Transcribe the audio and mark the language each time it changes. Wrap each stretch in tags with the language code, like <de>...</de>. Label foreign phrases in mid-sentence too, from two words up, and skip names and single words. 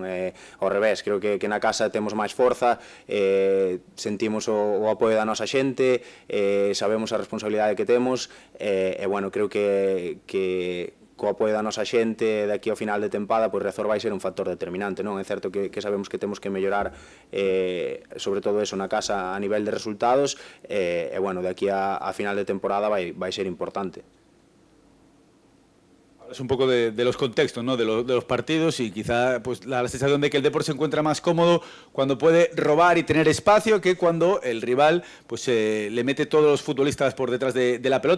<gl>Ao revés, creo que na casa temos máis forza, sentimos o apoio da nosa xente, sabemos a responsabilidade que temos, e bueno, creo que co apoio da nosa xente daqui ao final de tempada, pois Riazor vai ser un factor determinante, non? É certo que sabemos que temos que mellorar sobre todo eso na casa a nivel de resultados, e bueno, daqui a final de temporada vai ser importante.</gl> <es>Es un poco de los contextos, ¿no? de los partidos y quizá pues, la sensación de que el Depor se encuentra más cómodo cuando puede robar y tener espacio que cuando el rival pues, le mete todos los futbolistas por detrás de la pelota.</es>